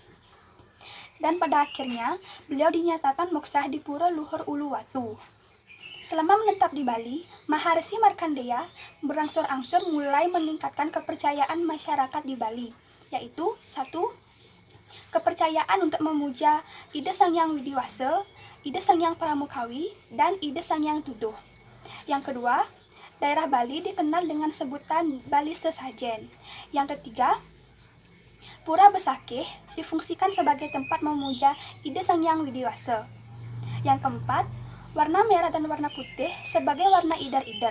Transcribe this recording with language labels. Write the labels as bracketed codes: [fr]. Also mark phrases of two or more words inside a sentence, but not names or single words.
[id] Dan pada akhirnya, beliau dinyatakan moksah di Pura Luhur Uluwatu. Selama menetap di Bali, Maharsi Markandeya berangsur-angsur mulai meningkatkan kepercayaan masyarakat di Bali, yaitu 1. Kepercayaan untuk memuja Ida Sangyang Widiwasa, Ida Sangyang Pramukawi, dan Ida Sangyang Tuduh. Yang kedua, daerah Bali dikenal dengan sebutan Bali Sesajen. Yang ketiga, Pura Besakeh difungsikan sebagai tempat memuja Ida Sangyang Widiwasa. Yang keempat, warna merah dan warna putih sebagai warna idar-idar.